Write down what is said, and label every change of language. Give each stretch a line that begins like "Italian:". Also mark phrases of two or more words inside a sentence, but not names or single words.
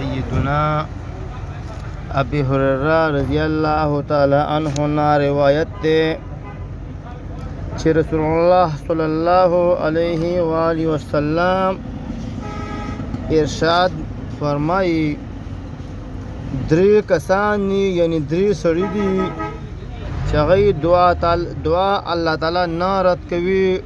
Pashto: سیدنا ابی هریرہ
Arabic: رضی اللہ تعالی عنہ
Pashto: نا روایت دے چې رسول الله
Arabic: صلی الله علیه و آله وسلم
Pashto: ارشاد فرمایي درې کسان یعنی درې سړي دي چې هغوی دعا الله تعالی نه رد کوي.